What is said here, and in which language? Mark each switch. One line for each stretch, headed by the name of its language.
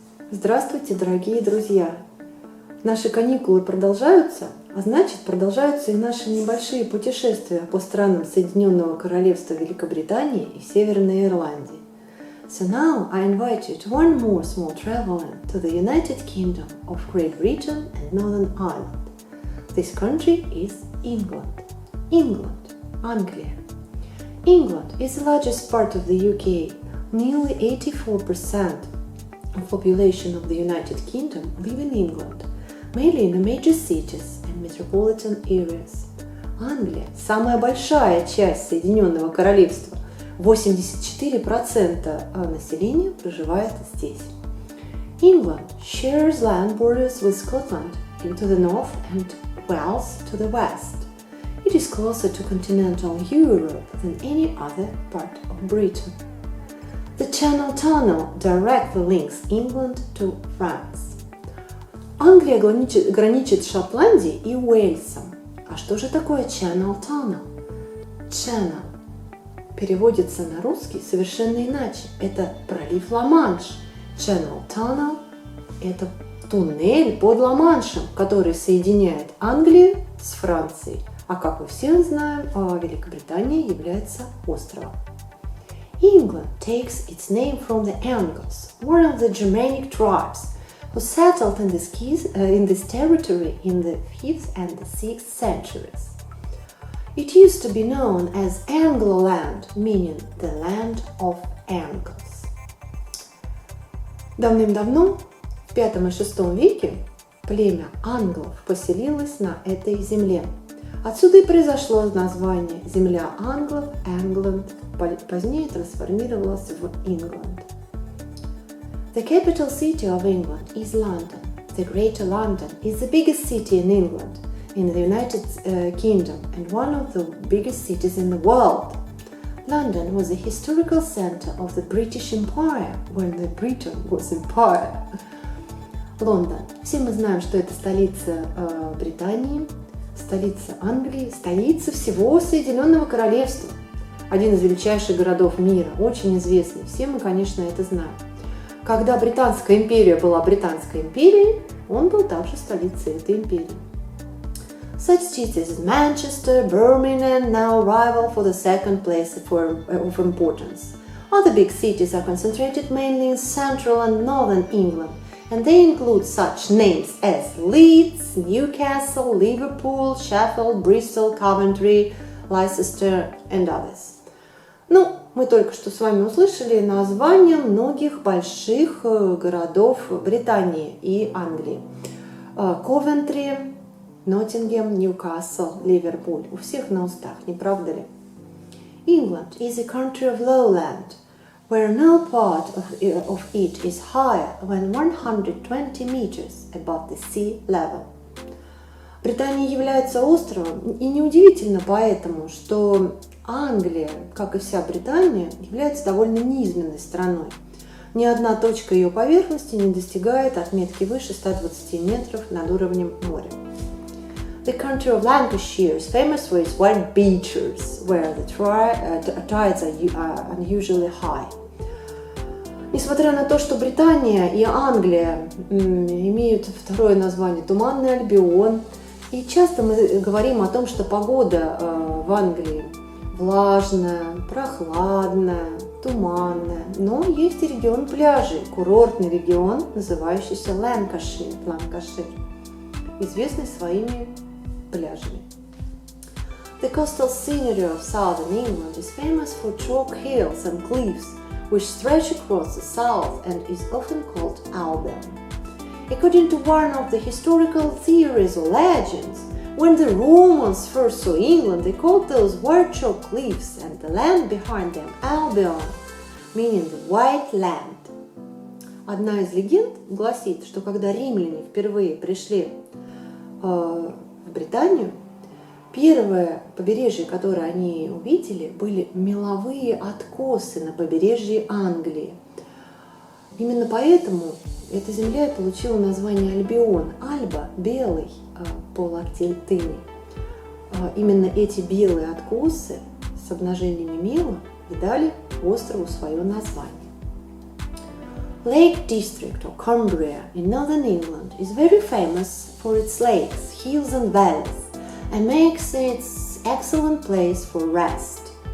Russian: Здравствуйте, дорогие друзья! Наши каникулы продолжаются, а значит продолжаются и наши небольшие путешествия по странам Соединенного Королевства Великобритании и Северной Ирландии.
English: So now I invite you to one more small traveling to the United Kingdom of Great Britain and Northern Ireland. This country is England. England, Anglia. England is the largest part of the UK. Nearly 84% of population of the United Kingdom live in England, mainly in the major cities and metropolitan areas.
Russian: Англия – самая большая часть Соединенного Королевства. 84% населения проживает здесь.
English: England shares land borders with Scotland to the north and Wales to the west. It is closer to continental Europe than any other part of Britain. The Channel Tunnel directly links England to France.
Russian: Англия граничит с Шотландией и Уэльсом. А что же такое Channel Tunnel? Channel переводится на русский совершенно иначе. Это пролив Ла-Манш. Channel Tunnel – это туннель под Ла-Маншем, который соединяет Англию с Францией. А как мы все знаем, Великобритания является островом.
English: England takes its name from the Angles, one of the Germanic tribes who settled in this territory in the 5th and the 6th centuries. It used to be known as Anglo-land, meaning the land of Angles.
Russian: Давным-давно, в V и VI веке, племя англов поселилось на этой земле. Отсюда и произошло название «Земля англов» – England, позднее трансформировалось в England.
English: The capital city of England is London. The Greater London is the biggest city in England, in the United Kingdom, and one of the biggest cities in the world. London was the historical center of the British Empire when the Britain was empire.
Russian: Лондон. Все мы знаем, что это столица Британии, столица Англии, столица всего Соединенного Королевства. Один из величайших городов мира, очень известный. Все мы, конечно, это знаем. Когда Британская империя была Британской империей, он был также столицей этой империи.
English: Such cities as Manchester, Birmingham now rival for the second place of importance. Other big cities are concentrated mainly in central and northern England, and they include such names as Leeds, Newcastle, Liverpool, Sheffield, Bristol, Coventry, Leicester and others.
Russian: Мы только что с вами услышали названия многих больших городов Британии и Англии. Ковентри, Ноттингем, Ньюкасл, Ливерпуль. У всех на устах, не правда ли?
English: England is a country of lowland, where no part of it is higher than 120 meters above the sea level.
Russian: Британия является островом, и неудивительно поэтому, что Англия, как и вся Британия, является довольно низменной страной. Ни одна точка ее поверхности не достигает отметки выше 120 метров над уровнем моря.
English: The country of Lancashire is famous for its wide beaches, where the tides are unusually high.
Russian: Несмотря на то, что Британия и Англия имеют второе название Туманный Альбион, и часто мы говорим о том, что погода в Англии влажная, прохладная, туманная, но есть и регион пляжей, курортный регион, называющийся Ланкашир, известный своими пляжами.
English: The coastal scenery of southern England is famous for chalk hills and cliffs, which stretch across the south and is often called Albion. According to one of the historical theories or legends, when the Romans first saw England, they called those white chalk cliffs and the land behind them Albion, meaning the white land.
Russian: Одна из легенд гласит, что когда римляне впервые пришли в Британию, первое побережье, которое они увидели, были меловые откосы на побережье Англии. Именно поэтому эта земля и получила название Альбион. Альба – белый по латыни. Именно эти белые откосы с обнажениями мела и дали острову свое название.
English: Lake District of Cumbria in northern England is very famous for its lakes, hills and valleys, and makes it an excellent place for rest.